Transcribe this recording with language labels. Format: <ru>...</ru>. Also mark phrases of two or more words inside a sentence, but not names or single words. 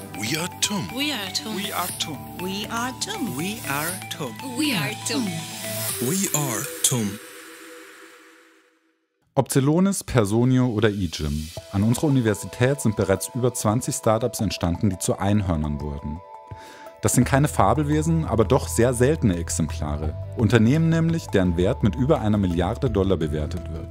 <en>We are TUM. We are TUM. We are TUM. We are TUM. We are TUM. We are TUM. We are TUM.</en> <de>Ob Celonis, Personio oder eGym, an unserer Universität sind bereits über 20 Startups entstanden, die zu Einhörnern wurden. Das sind keine Fabelwesen, aber doch sehr seltene Exemplare. Unternehmen nämlich, deren Wert mit über $1 Milliarde bewertet wird.</de>